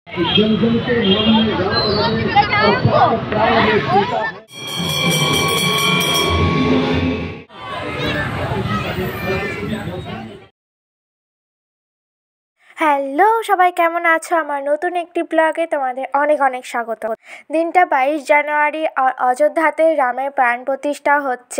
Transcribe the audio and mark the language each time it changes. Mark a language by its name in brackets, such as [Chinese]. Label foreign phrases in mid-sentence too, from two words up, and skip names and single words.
[Hindi] जन जन के मन में राम रहे और प्राण प्राण में सीता है। [Bangla] হ্যালো সবাই, কেমন আছো? আমার নতুন একটি ব্লগে তোমাদের অনেক অনেক স্বাগত। দিনটা 22 জানুয়ারি, আর অযোধ্যাতে রামের প্রাণ প্রতিষ্ঠা হচ্ছে।